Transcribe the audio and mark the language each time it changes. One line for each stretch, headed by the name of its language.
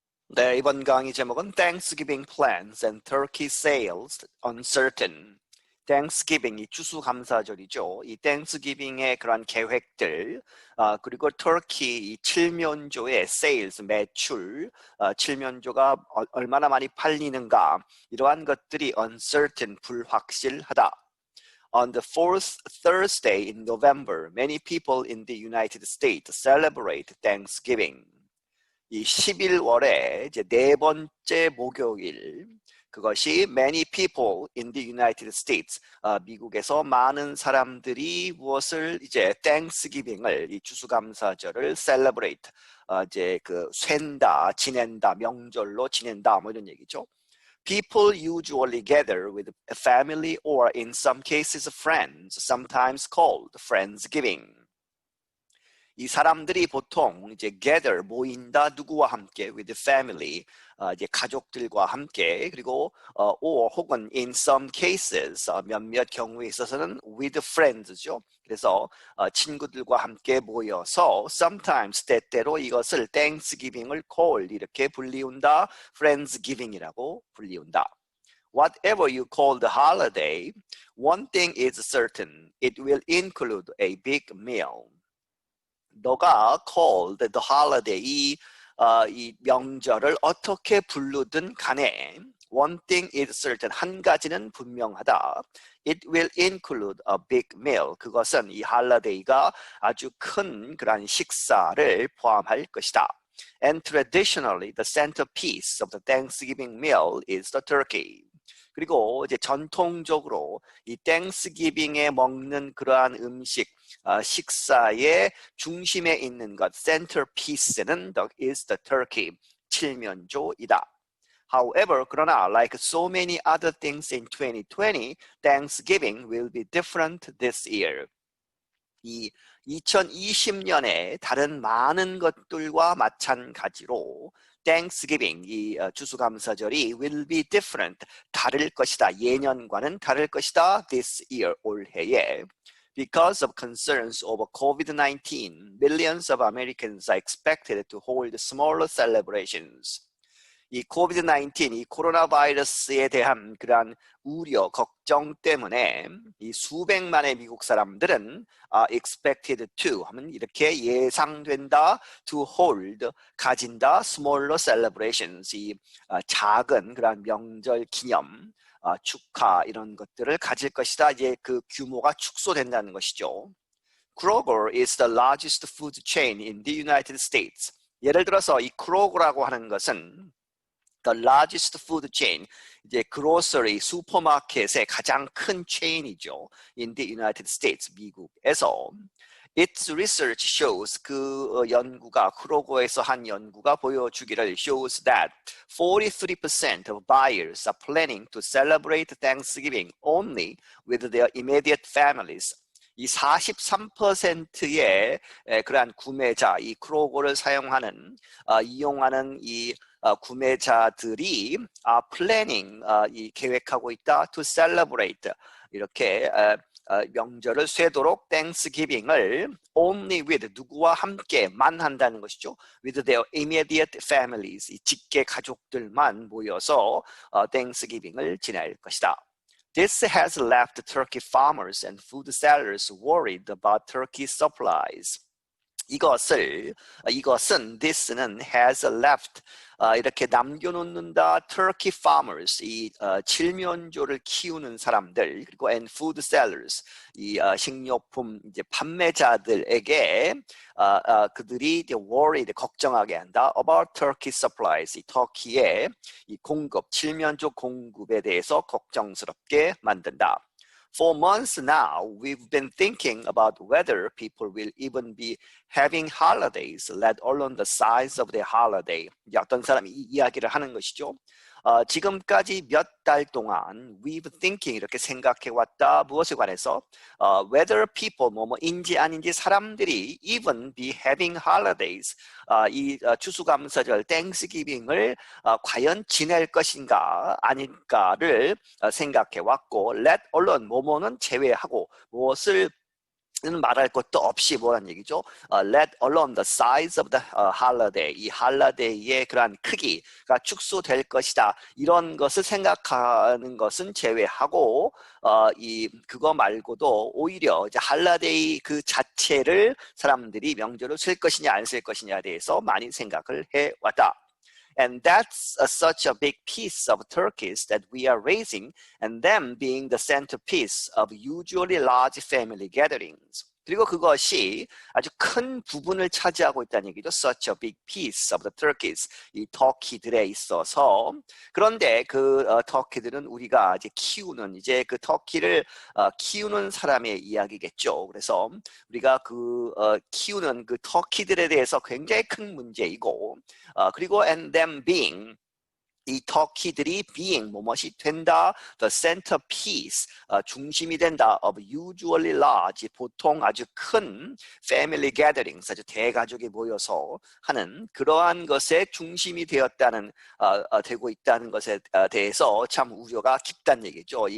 Korean: 네, 이번 강의 제목은
English: Thanksgiving Plans and Turkey Sales Uncertain.
Korean: Thanksgiving, 이 추수감사절이죠. 이 Thanksgiving의 그런 계획들, 그리고 Turkey, 이 칠면조의 sales, 매출, 칠면조가 얼마나 많이 팔리는가, 이러한 것들이 uncertain, 불확실하다.
English: On the fourth Thursday in November, many people in the United States celebrate Thanksgiving.
Korean: 이 11월에 이제 네 번째 목요일, 그것이
English: many people in the United States,
Korean: 미국에서 많은 사람들이 무엇을 이제 Thanksgiving을, 이 추수감사절을 celebrate, 이제 그 쐴다, 지낸다, 명절로 지낸다, 뭐 이런 얘기죠.
English: People usually gather with a family or in some cases friends, sometimes called Friendsgiving.
Korean: 이 사람들이 보통 이제 gather 모인다 누구와 함께
English: with the family
Korean: 이제 가족들과 함께 그리고 or 혹은
English: in some cases
Korean: 몇몇 경우에 있어서는
English: with friends
Korean: 죠. 그래서 친구들과 함께 모여서 sometimes 때때로 이것을 Thanksgiving을 call 이렇게 불리운다. Friendsgiving이라고 불리운다.
English: Whatever you call the holiday, one thing is certain. It will include a big meal.
Korean: 너가
English: called the holiday,
Korean: 이 명절을 어떻게 부르든 간에
English: one thing is certain,
Korean: 한 가지는 분명하다.
English: It will include a big meal.
Korean: 그것은 이 holiday가 아주 큰 그런 식사를 포함할 것이다.
English: And traditionally, the centerpiece of the Thanksgiving meal is the turkey.
Korean: 그리고 이제 전통적으로 이 땡스기빙에 먹는 그러한 음식, 식사의 중심에 있는 것, centerpiece는
English: is the turkey,
Korean: 칠면조이다.
English: However,
Korean: 그러나
English: like so many other things in 2020, Thanksgiving will be different this year.
Korean: 이 2020년에 다른 많은 것들과 마찬가지로 Thanksgiving, 이 추수감사절이
English: will be different,
Korean: 다를 것이다. 예년과는 다를 것이다.
English: This year,
Korean: 올해에.
English: Because of concerns over COVID-19, millions of Americans are expected to hold smaller celebrations.
Korean: 이 코비드-19, 이 코로나 바이러스에 대한 그러한 우려, 걱정 때문에 이 수백만의 미국 사람들은
English: expected to
Korean: 하면 이렇게 예상된다,
English: to hold,
Korean: 가진다,
English: smaller celebrations,
Korean: 이 작은 그러한 명절 기념, 축하 이런 것들을 가질 것이다. 이제 그 규모가 축소된다는 것이죠.
English: Kroger is the largest food chain in the United States.
Korean: 예를 들어서 이 크로거라고 하는 것은
English: the largest food chain,
Korean: 이제 grocery, 슈퍼마켓의 가장 큰 체인이죠.
English: In the United States,
Korean: 미국에서.
English: Its research shows,
Korean: 그 연구가, 크로거에서 한 연구가 보여주기를
English: shows that 43% of buyers are planning to celebrate Thanksgiving only with their immediate families.
Korean: 이 43%의 그러한 구매자, 이 크로거를 사용하는, 이용하는 이 구매자들이 planning, 이 계획하고 있다, to celebrate, 이렇게 명절을 쇠도록 Thanksgiving을
English: only with,
Korean: 누구와 함께만 한다는 것이죠.
English: with their immediate families,
Korean: 이 직계 가족들만 모여서 Thanksgiving을 지낼 것이다.
English: This has left turkey farmers and food sellers worried about turkey supplies.
Korean: 이것은 this는
English: has left,
Korean: 이렇게 남겨놓는다.
English: turkey farmers,
Korean: 이 칠면조를 키우는 사람들, 그리고 and
English: food sellers,
Korean: 이 식료품 이제 판매자들에게 그들이 이제 worried, 걱정하게 한다. about
English: turkey supplies,
Korean: 이 터키의 이 공급, 칠면조 공급에 대해서 걱정스럽게 만든다.
English: For months now, we've been thinking about whether people will even be having holidays, let alone the size of their holiday.
Korean: 어떤 사람이 이 이야기를 하는 것이죠. 지금까지 몇 달 동안
English: we've thinking
Korean: 이렇게 생각해 왔다. 무엇에 관해서?
English: whether people
Korean: 뭐뭐인지 아닌지 사람들이
English: even be having holidays,
Korean: 이 추수감사절 Thanksgiving을 과연 지낼 것인가 아닐까를 생각해 왔고
English: let alone
Korean: 뭐뭐는 제외하고 무엇을 는 말할 것도 없이 뭐란 얘기죠?
English: Let alone the size of the holiday.
Korean: 이 할라데이의 그러한 크기가 축소될 것이다. 이런 것을 생각하는 것은 제외하고 그거 말고도 오히려 이제 할라데이 그 자체를 사람들이 명절을 쓸 것이냐 안 쓸 것이냐에 대해서 많이 생각을 해왔다.
English: And that's such a big piece of turkeys that we are raising, and them being the centerpiece of usually large family gatherings.
Korean: 그리고 그것이 아주 큰 부분을 차지하고 있다는 얘기죠.
English: Such a big piece of the turkeys.
Korean: 이 터키들에 있어서. 그런데 그 터키들은 우리가 이제 키우는 이제 그 터키를 키우는 사람의 이야기겠죠. 그래서 우리가 그 키우는 그 터키들에 대해서 굉장히 큰 문제이고 그리고
English: and them being
Korean: 이 터키들이 being 뭐뭇이 된다 the centerpiece 중심이 된다
English: of usually large
Korean: 보통 아주 큰
English: family gatherings
Korean: 아주 대가족이 모여서 하는 그러한 것에 중심이 되었다는 되고 있다는 것에 대해서 참 우려가 깊다는 얘기죠.